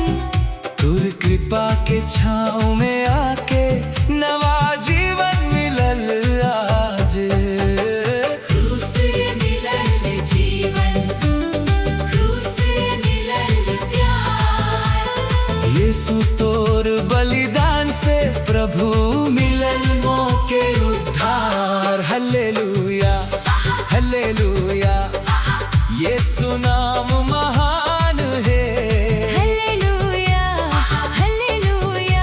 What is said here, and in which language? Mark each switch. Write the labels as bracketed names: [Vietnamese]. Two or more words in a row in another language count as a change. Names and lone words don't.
[Sadri] तोर कृपा के छाँव में आके नवा जीवन मिलल आज। क्रूस रे मिलल जीवन, क्रूस रे मिलल प्यार। यीशु तोर बलिदान से प्रभु मिलल मोके उद्धार। [Hindi] हल्लेलुया हल्लेलुया यीशु नाम महान है। हालेलुया हालेलुया।